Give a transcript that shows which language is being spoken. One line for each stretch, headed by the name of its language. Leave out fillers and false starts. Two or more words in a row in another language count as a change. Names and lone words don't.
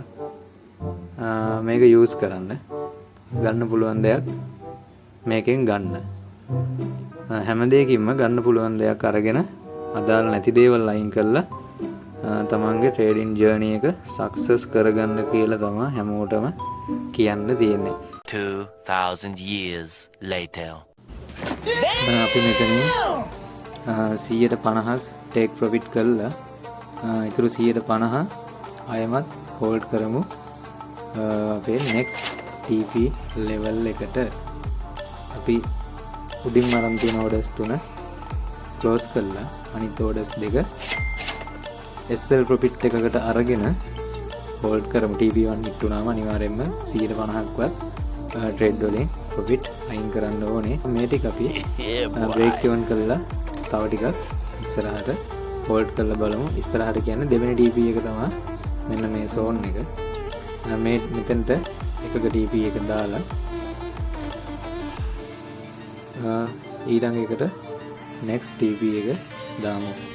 Sinhala: මේක යූස් කරන්න ගන්න පුළුවන් දෙයක් මේකෙන් ගන්න. හැම දෙයකින්ම ගන්න පුළුවන් දෙයක් අරගෙන අදාළ නැති දේවල් අයින් කරලා තමන්ගේ
English: trading journey
Sinhala: එක සක්සස් කරගන්න කියලා තමයි හැමෝටම කියන්න තියෙන්නේ.
English: 2000 years later.
Sinhala: අපි මෙතනින් 150ක්
English: take profit
Sinhala: කරලා ඊටු 150 අයමත් හෝල්ඩ් කරමු අපේ
English: next TP level
Sinhala: එකට. අපි උඩින් අරන් තියෙන orders 3 close කරලා අනිත් orders 2
English: SL profit
Sinhala: එකකට අරගෙන හෝල්ඩ් කරමු.
English: TP1 hit
Sinhala: වුණාම අනිවාර්යයෙන්ම 150ක්වත් trade වලින් profit අයින් කරන්න ඕනේ. මේ ටික අපි
English: break even
Sinhala: කරලා තව ටිකක් ඉස්සරහට හෝල්ඩ් කරලා බලමු. ඉස්සරහට කියන්නේ දෙවෙනි TP එක තමයි මෙන්න මේ zone එක. මේ මෙතනට එකක TP එක දාලා ඊළඟ එකට
English: next TP
Sinhala: එක දාමු.